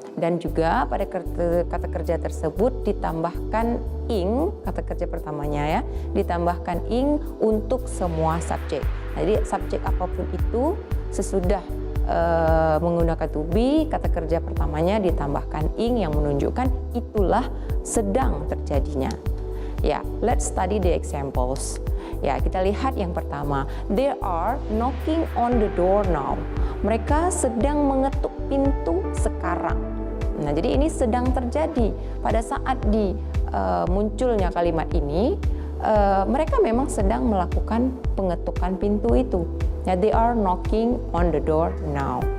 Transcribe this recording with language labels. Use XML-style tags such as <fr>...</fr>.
<id>Dan juga pada kata kerja tersebut ditambahkan ing, kata kerja pertamanya ya, ditambahkan ing untuk semua subjek. Jadi subjek apapun itu sesudah menggunakan to be, kata kerja pertamanya ditambahkan ing yang menunjukkan itulah sedang terjadinya. Ya, let's study the examples. Ya, kita lihat yang pertama.</id> <en>They are knocking on the door now.</en> <id>Mereka sedang mengetuk pintu sekarang. Nah, jadi ini sedang terjadi pada saat munculnya kalimat ini. Mereka memang sedang melakukan pengetukan pintu itu.</id> <en>Ya, they are knocking on the door now.</en>